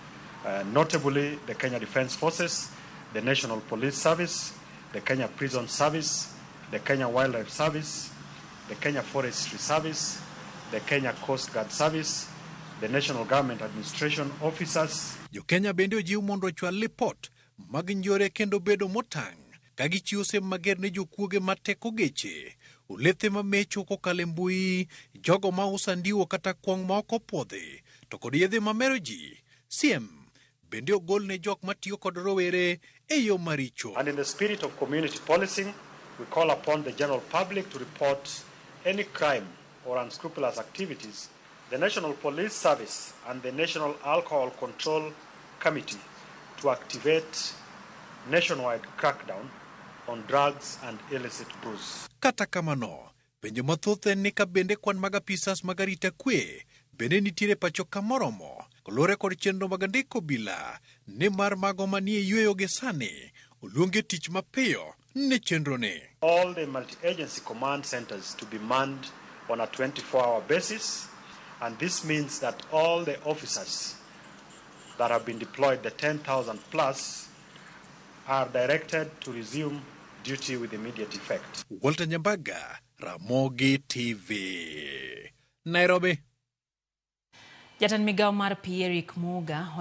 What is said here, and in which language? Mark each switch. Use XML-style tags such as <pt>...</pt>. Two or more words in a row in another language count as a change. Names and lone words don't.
<en>notably the Kenya Defence Forces, the National Police Service, the Kenya Prison Service, the Kenya Wildlife Service, the Kenya Forestry Service, the Kenya Coast Guard Service, the National Government Administration Officers.</en> <luo>Jo Kenya bende ojiw mondo ochwal lipot mag njore kendo bedo motang' ka gichiwo siem mager ne jokuoge mateko geche, ulethe mamecho kokalo mbui, jogo ma uso ndiwo kata kwong' ma ok opwodhi, to kod yedhe mamero ji. Siem bende ogol ne jok matiyo kod rowere e yo maricho.</luo> <en>And in the spirit of community policing, we call upon the general public to report any crime or unscrupulous activities. The National Police Service and the National Alcohol Control Committee to activate nationwide crackdown on drugs and illicit booze.</en> <luo>Kata kamano, penjo mathoth en ni ka bende kwan mag apisas mag Arita Kwe bende nitiere pacho ka moromo kolure kod chenro mag ndiko obila ne mar mago manie yweyo gi sani oluonge tich mapiyo ne chenro ne.</luo> <en>All the multi-agency command centers to be manned on a 24-hour basis, and this means that all the officers that have been deployed, the 10,000 plus, are directed to resume duty with immediate effect. Walter Nyambaga, Ramogi TV, Nairobi.</en> <luo>Jatan migawo mar Pi Eric Muga</luo>